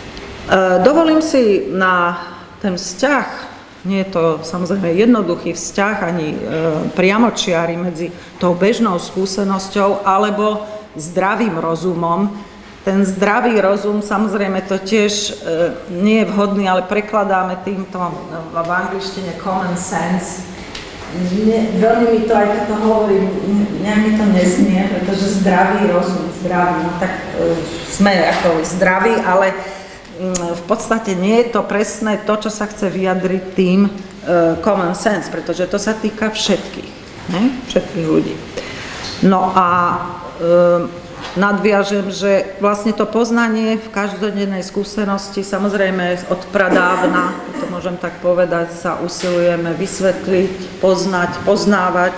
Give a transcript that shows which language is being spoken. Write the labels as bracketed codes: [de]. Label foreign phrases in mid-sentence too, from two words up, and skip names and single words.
[sk] Dovolím si na ten vzťah Nie je to samozrejme jednoduchý vzťah ani priamočiary medzi tou bežnou skúsenosťou alebo zdravým rozumom. Ten zdravý rozum, samozrejme to tiež nie je vhodný, ale prekladáme týmto v angličtine [en] common sense. [sk] Veľmi mi to, aj keď to hovorím, nejak mi to neznie, pretože zdravý rozum, zdravý, no tak sme ako zdraví, ale v podstate nie je to presné to, čo sa chce vyjadriť tým [en] common sense, [sk] pretože to sa týka všetkých, ne? Všetkých ľudí. No a nadviažem, že vlastne to poznanie v každodennej skúsenosti, samozrejme od pradávna, to môžem tak povedať, sa usilujeme vysvetliť, poznať, poznávať.